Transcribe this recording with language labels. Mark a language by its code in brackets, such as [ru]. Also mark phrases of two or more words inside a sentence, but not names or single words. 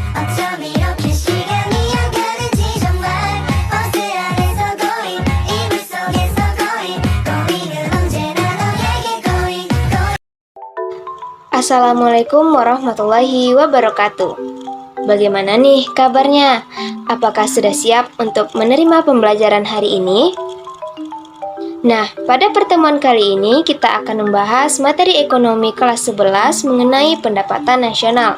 [ko] 어쩜 이렇게 시간이 안 가는지 정말 버스 안에서 고인 이불 속에서 고인 고인은 언제나 너에게 고인 [ar] السلام عليكم ورحمة الله وبركاته. [id] Bagaimana nih kabarnya? Apakah sudah siap untuk menerima pembelajaran hari ini? Nah, pada pertemuan kali ini kita akan membahas materi ekonomi kelas 11 mengenai pendapatan nasional.